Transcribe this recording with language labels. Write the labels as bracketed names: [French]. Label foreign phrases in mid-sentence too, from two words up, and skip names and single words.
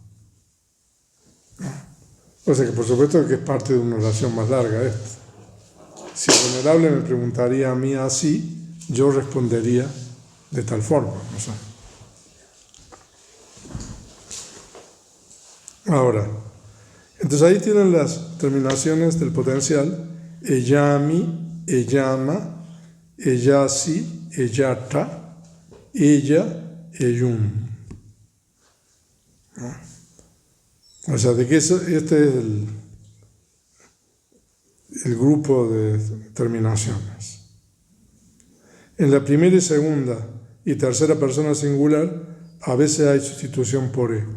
[Spanish] O sea que por supuesto que es parte de una oración más larga esta. Si el venerable me preguntaría a mí así, yo respondería de tal forma. O sea. Ahora, entonces ahí tienen las terminaciones del potencial, [Pali] eyami, eyama, eyasi, eyata, ella, eyum. [Spanish] O sea, de que este es el grupo de terminaciones. En la primera y segunda y tercera persona singular, a veces hay sustitución por e.